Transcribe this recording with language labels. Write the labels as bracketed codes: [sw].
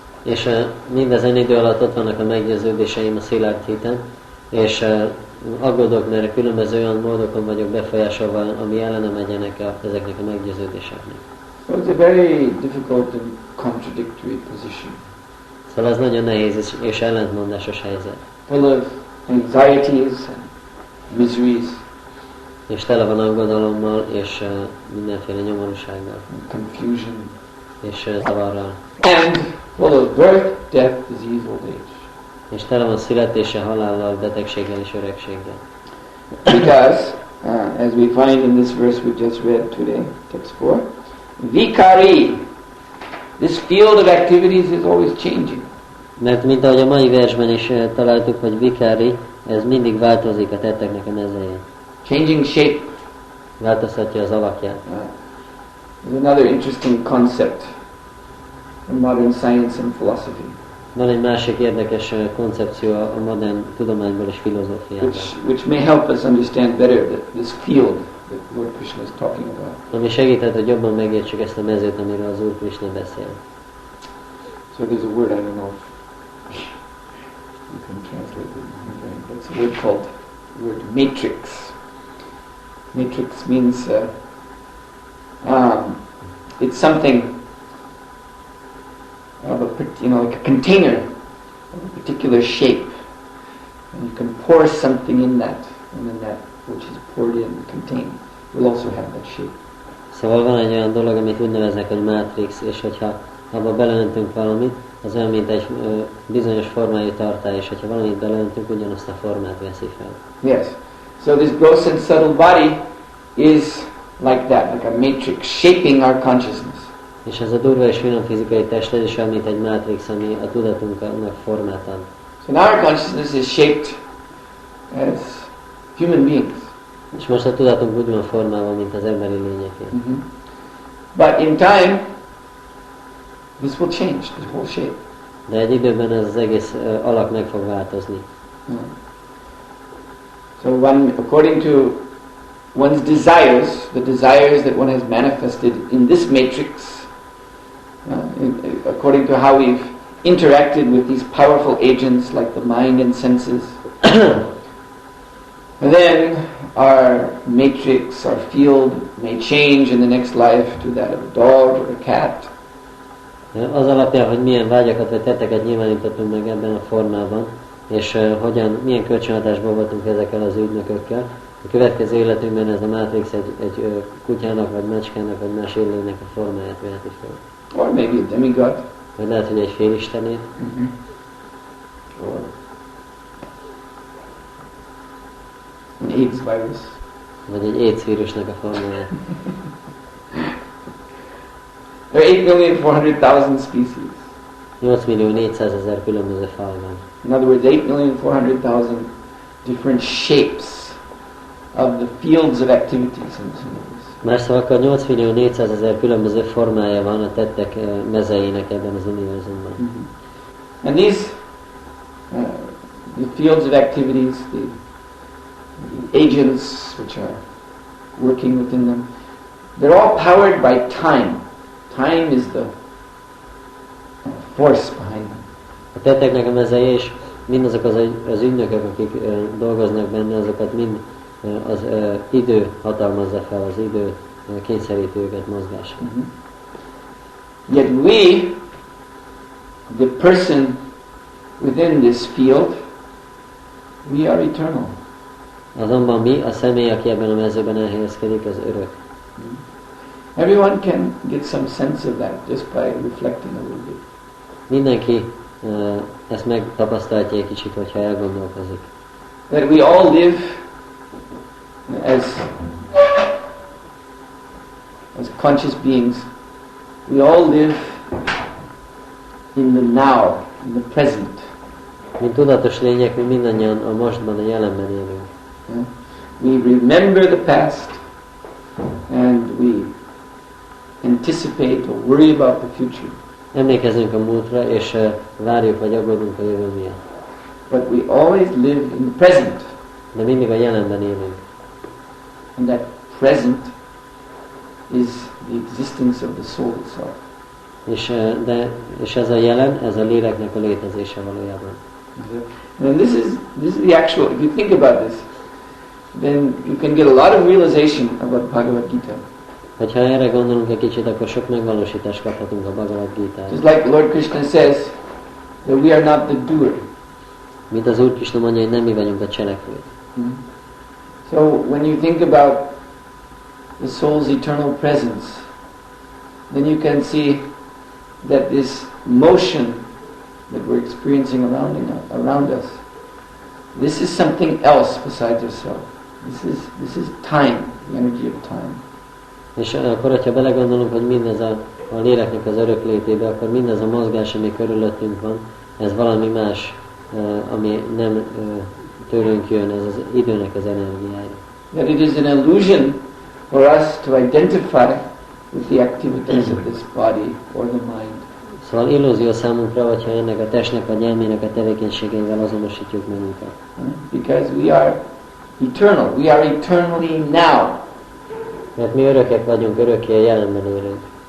[hu] És mindezen idő alatt ott vannak a meggyőződéseim, a szilárd hitem, és aggódok, mert különböző olyan módokon vagyok befolyásolva, ami ellene megyenek ezeknek a meggyőződéseknek. [en] So it's a very difficult and contradictory position. [hu] Szóval ez nagyon nehéz és ellentmondásos helyzet. [en] Full of anxieties and miseries. [hu] És tele van aggodalommal, és mindenféle nyomorúsággal. [en] Confusion. [hu] És zavarral. [en] And full of birth, death, disease, old age. [hu] És tele van születéssel, halállal, betegséggel és öregséggel. [en] Because, as we find in this verse we just read today, text 4, vikari, this field of activities is always changing. [hu] Mert mint ahogy a mai versben is találtuk, hogy vikári, ez mindig változik a tetteknek a mezején. [en] Changing shape. [hu] Változtatja az alakját. [en] There's another interesting concept in modern science and philosophy. [hu] Van egy másik érdekes koncepció a modern tudományból és filozófiában. [en] Which may help us understand better this field that Lord Krishna is talking about. [hu] Ami segíthet, hogy jobban megértsük ezt a mezőt, amiről az Úr Krishna beszél. [en] So there's a word, I don't know if you can translate it, but it's a word called the word matrix. Matrix means it's something of like a container of a particular shape, and you can pour something in that, and then that which is poured in, contained, will also have that shape. [hu] Szóval van egy olyan dolog, amit úgy neveznek, hogy mátrix, és hogyha abba beleöntünk valamit, az olyan, mint egy bizonyos formájú tartály, és hogyha valamit beleöntünk, ugyanazt a formát veszi fel. [en] Yes. So this gross and subtle body is like that, like a matrix, shaping our consciousness. [hu] És ez a durva és finom fizikai test, ez is olyan, mint egy mátrix, ami a tudatunknak formát ad. [en] So now our consciousness is shaped as human beings. [hu] És most a tudatunk úgy van formálva, mint az emberi lényeké. [en] But in time, this will change, this whole shape. [hu] De egy időben ez az egész alak meg fog változni. [en] So according to one's desires, the desires that one has manifested in this matrix, according to how we've interacted with these powerful agents like the mind and senses, then our matrix, our field may change in the next life to that of a dog or a cat. [hu] Az alapján, hogy milyen vágyakat vagy tetteket nyilvánítottunk meg ebben a formában, és milyen kölcsönhatásban voltunk ezekkel az ügynökökkel, A következő életünkben ez a mátrix egy kutyának, vagy macskának, vagy más élőnek a formáját veheti fel. [en] Or maybe a demigod. [hu] Vagy lehet, hogy egy félistenét. [en] Or an AIDS virus. [hu] Vagy egy AIDS vírusnak a formáját. [en] There are 8,400,000 species. [hu] 8.400.000 különböző faj van. [en] In other words, 8,400,000 different shapes of the fields of activities in this universe. [hu] Más szavakkal 8.400.000 különböző formája van a tettek mezeinek ebben az univerzumban. [en] And these the fields of activities, the agents which are working within them, they're all powered by time. Time is the force behind them. [hu] A tetteknek a mezei és mindazok az ügynökök, akik dolgoznak benne, azokat mind az idő hatalmazza fel, az idő kényszeríti őket mozgásra. [en] Yet we, the person within this field, we are eternal. [hu] Azonban mi, a személy, aki ebben a mezőben elhelyezkedik, az örök. [en] Everyone can get some sense of that just by reflecting a little bit. [hu] Mindenki ezt megtapasztalja egy kicsit, hogyha elgondolkozik. [en] That we all live as conscious beings. We all live in the now, in the present. [hu] Mint tudatos lények, mi mindannyian a mostban, a jelenben élünk. [en] We remember the past and we anticipate or worry about the future. [hu] Emlékezünk a múltra, és várjuk vagy aggódunk a jövő miatt. [en] But we always live in the present. [hu] De mindig a jelenben élünk. [en] And that present is the existence of the soul itself. [hu] És ez a jelen, ez a léleknek a létezése valójában. [en] And this is the actual, if you think about this, then you can get a lot of realization about Bhagavad Gita. [hu] Ha erre gondolunk egy kicsit, akkor sok megvalósítást kaphatunk a Bhagavad Gita-ról. [en] Just like Lord Krishna says, that we are not the doer. [hu] Mint az Úr Krishna mondja, hogy nem mi vagyunk a cselekvők. [en] So when you think about the soul's eternal presence, then you can see that this motion that we're experiencing around us, this is something else besides ourselves. This is time, the energy of time. [hu] És akkor, hogyha belegondolunk, hogy mindez a léleknek az öröklétébe, akkor mindez a mozgás, ami körülöttünk van, ez valami más, ami nem tőlünk jön, ez az időnek az energiája. [en] That it is an illusion for us to identify with the activities of this body or the mind. [hu] Szóval illúzió számunkra, hogyha ennek a testnek vagy elmének a tevékenységeivel azonosítjuk magunkat. [en] Because we are eternal. We are eternally now. [hu] Mert mi örökek vagyunk, örökké a jelenben élünk.